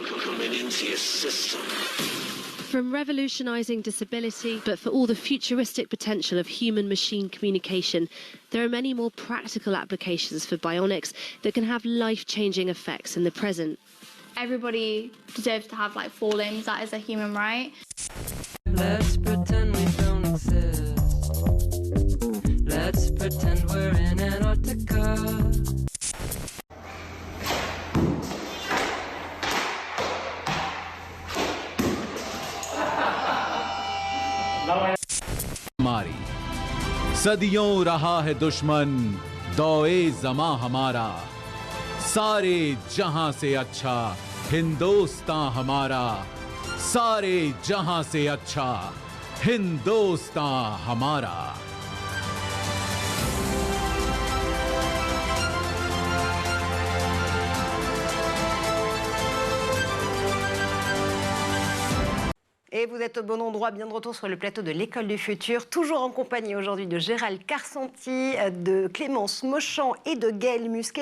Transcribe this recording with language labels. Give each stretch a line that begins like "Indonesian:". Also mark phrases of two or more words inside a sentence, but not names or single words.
English: From revolutionising disability, but for all the futuristic potential of human-machine communication, there are many more practical applications for bionics that can have life-changing effects in the present. Everybody deserves to have like 4 limbs. That is a human right. Let's pretend we don't exist. Let's pretend we're in Antarctica.
Hindi: हमारी सदियों रहा है दुश्मन दौए ज़मां हमारा सारे जहां से अच्छा हिंदुस्तान हमारा सारे जहां से अच्छा हिंदुस्तान हमारा.
French: Et vous êtes au bon endroit, bien de retour sur le plateau de l'École du Futur, toujours en compagnie aujourd'hui de Gérald Carsanti, de Clémence Mauchamp et de Gaël Musquet.